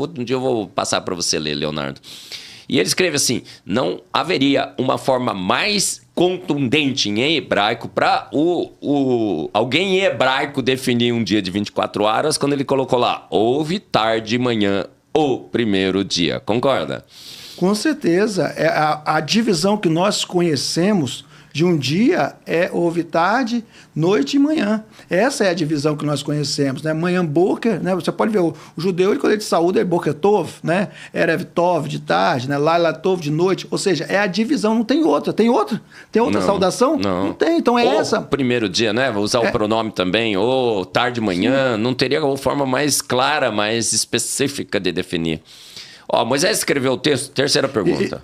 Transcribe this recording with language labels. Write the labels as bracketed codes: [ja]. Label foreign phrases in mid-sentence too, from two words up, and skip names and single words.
[pt] Outro dia eu vou passar para você ler, Leonardo. E ele escreve assim, não haveria uma forma mais contundente em hebraico para alguém em hebraico definir um dia de 24 horas quando ele colocou lá, houve tarde e manhã, o primeiro dia, concorda? Com certeza, a divisão que nós conhecemos de um dia houve tarde, noite e manhã. Essa é a divisão que nós conhecemos, né? Manhã boker, né? Você pode ver o judeu, quando ele saúda, é [he] בוקר טוב, [pt] né? [he] ערב טוב [pt] de tarde, né? [he] לילה טוב [pt] de noite. Ou seja, é a divisão, não tem outra. Tem outra? Tem outra saudação? Não tem, então essa. Primeiro dia, né? Vou usar o pronome também, ou tarde, manhã. Sim. Não teria uma forma mais clara, mais específica de definir. Ó, Moisés escreveu o texto, terceira pergunta.